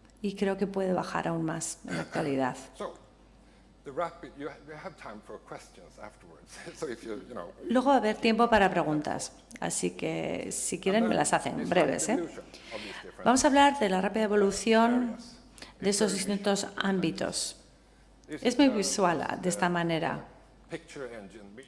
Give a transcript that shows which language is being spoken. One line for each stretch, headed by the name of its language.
Spanish: Y creo que puede bajar aún más en la actualidad.
English: So, you have time for questions afterwards. So if you know.
Spanish: Luego va a haber tiempo para preguntas, así que si quieren me las hacen breves. Vamos a hablar de la rápida evolución de estos distintos ámbitos. Es muy visual de esta manera.
English: Picture engine